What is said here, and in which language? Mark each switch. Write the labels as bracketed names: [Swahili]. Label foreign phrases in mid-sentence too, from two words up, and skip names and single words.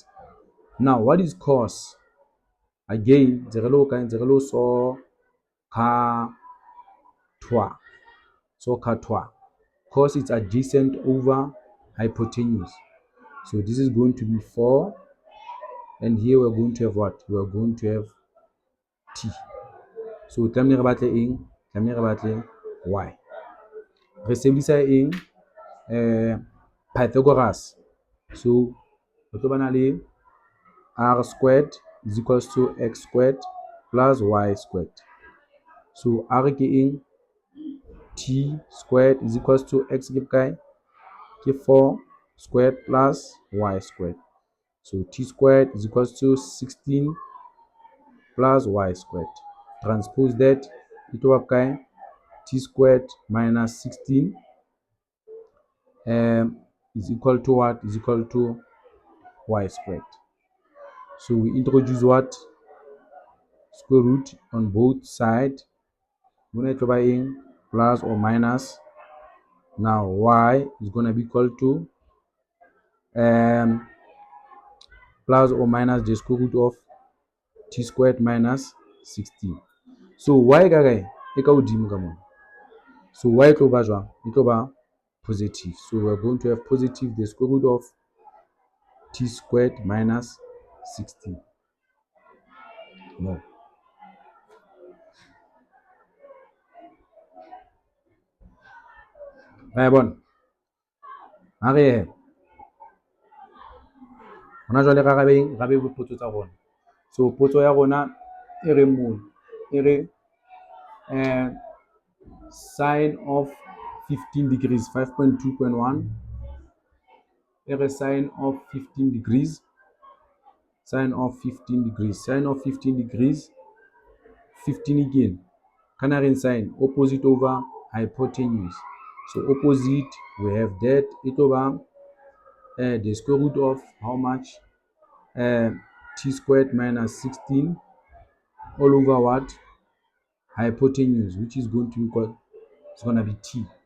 [English] Now, what is cos? Again, zero so [Southern Sotho] ka twa. [English] Cos is adjacent over hypotenuse. So this is going to be 4. And here we're going to have what? We are going to have t. [Southern Sotho] So tlamehile re batle eng? Tlamehile re batle y. Re sebedisa eng? [English] Pythagoras. [Southern Sotho] So re tlo bana le [English] r squared is equals to x squared plus y squared. So r [Southern Sotho] ke eng? [English] T squared is equals to x [Southern Sotho] ke bokae? [English] Ke 4 squared plus y squared. So t squared is equals to 16 plus y squared. Transpose that, it will be t squared minus 16 is equal to what? Is equal to y squared. So we introduce what? Square root on both sides. When it will be plus or minus Now y is going to be equal to plus or minus the square root of t squared minus 16. [Southern Sotho] So y ka kae e ka hodimo ka mona. So y tlo ba jwang? E tlo ba positive. [English] So we're going to have positive the square root of t squared minus 16. No. Right, bon. [Southern Sotho] Are hona jwale ra rabe dipotso tsa rona. So potso ya rona e re mona e re [English] sine of 15 degrees 5.2.1 [Southern Sotho] e re [English] sine of 15 degrees sine of 15 degrees sine of 15 degrees 15 again [Southern Sotho] kana re [English] sine opposite over hypotenuse. So opposite we have that it over the square root of how much t squared minus 16 all over what hypotenuse, which is going to equal, it's going to be t.